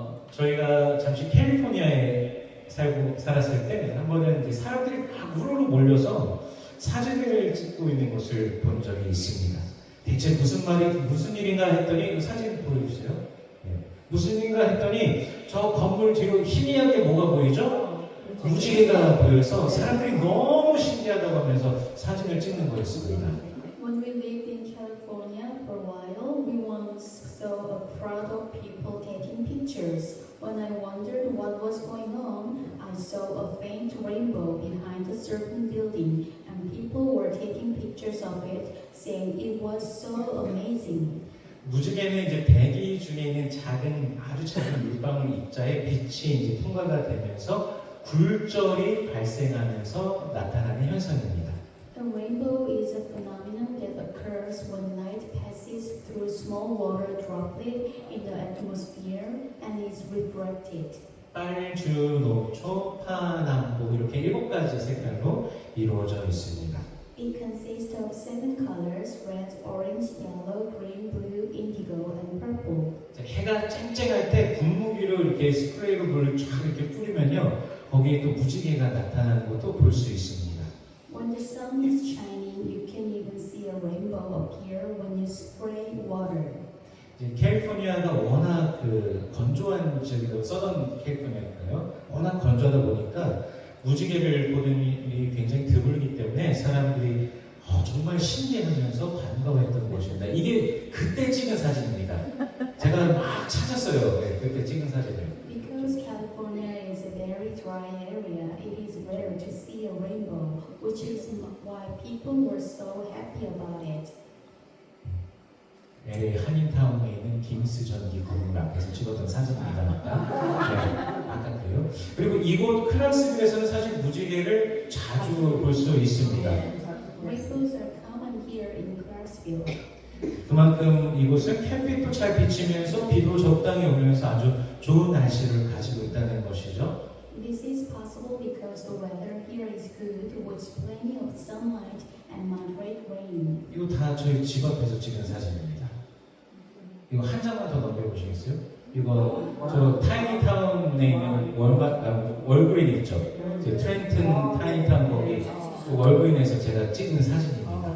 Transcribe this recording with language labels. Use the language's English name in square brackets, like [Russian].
[Korean] 저희가 잠시 캘리포니아에 살았을 때 한 번은 이제 사람들이 막 우르르 몰려서 사진을 찍고 있는 것을 본 적이 있습니다. 대체 무슨 일인가 했더니 사진 보여주세요. 네. 무슨 일인가 했더니 저 건물 뒤로 희미하게 뭐가 보이죠? 무지개가 보여서 사람들이 너무 신기하다고 하면서 사진을 찍는 거였습니다. [English] When we lived in California for a while, we once saw a crowd of people taking pictures. When I wondered what was going on, I saw a faint rainbow behind a certain building, and people were taking pictures of it, saying it was so amazing. [Korean] 무지개는 이제 대기 중에 있는 아주 작은 물방울 입자에 빛이 이제 통과가 되면서 굴절이 발생하면서 나타나는 현상입니다. [English] A rainbow is a phenomenon that occurs when light passes through a small water droplet in the atmosphere and is refracted. [Korean] 빨주, 녹초, 파남보 이렇게 7가지 색깔로 이루어져 있습니다. [English] It consists of 7 colors: red, orange, yellow, green, blue, indigo, and purple. [Korean] 해가 쨍쨍할 때 분무기로 이렇게 스프레이로 물을 쫙 이렇게 뿌리면요, 거기에 또 무지개가 나타나는 것도 볼 수 있습니다. [English] When the sun is shining, you can even see a rainbow appear when you spray water. [Korean] 이제 캘리포니아가 워낙 건조한 지역이라고 써던 캘리포니아니까요. 워낙 건조하다 보니까 무지개를 보는 일이 굉장히 드물기 때문에 사람들이 정말 신기해하면서 반가워했던 것입니다. 이게 그때 찍은 사진입니다. 제가 막 찾았어요. 네, 그때 찍은 사진을. [English] Because California is a very dry area, it is rare to see a rainbow, which is why people were so happy about it. [Korean] LA 한인타운에 있는 김스전기 건물 앞에서 찍었던 사진입니다. 아까 그래요. 그리고 이곳 클락스빌에서는 사실 무지개를 자주 볼 수 있습니다. [English] Rainbows are common here in Clarksville. [Korean] 그만큼 이곳은 햇빛도 잘 비치면서 비도 적당히 오면서 아주 좋은 날씨를 가지고 있다는 것이죠. [English] This is possible because the weather here is good, with plenty of sunlight and moderate rain. [Korean] 이거 다 저희 집 앞에서 찍은 사진입니다. 이거 한 장만 더 넘겨보시겠어요? 이거 저 타이니타운에 있는 월그린 있죠? 트렌튼 타이니타운 거기 월그린에서 제가 찍은 사진입니다.